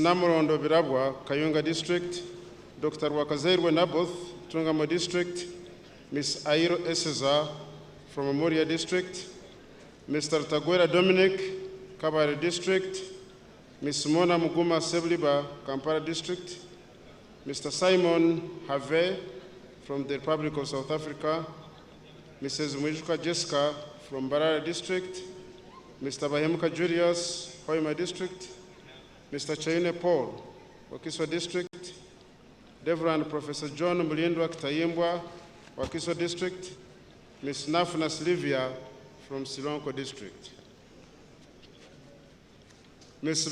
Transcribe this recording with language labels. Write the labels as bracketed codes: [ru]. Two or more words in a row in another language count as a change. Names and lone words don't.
[en] Namorondo Birabwa, Kayunga District, Dr. Wakazairwe Naboth, Tungamo District, Ms. Airo Eseza from Amuria District, Mr. Tagwera Dominic, Kabare District, Ms. Mona Muguma Sebliba, Kampala District, Mr. Simon Have from the Republic of South Africa, Mrs. Mwijuka Jessica from Barara District, Mr. Bahemuka Julius, Hoima District, Mr. Chaine Paul, Wakiso District, Reverend Professor John Mulindwa Kitayimbwa, Wakiso District, Ms. Nafna Silvia from Silonko District, Ms.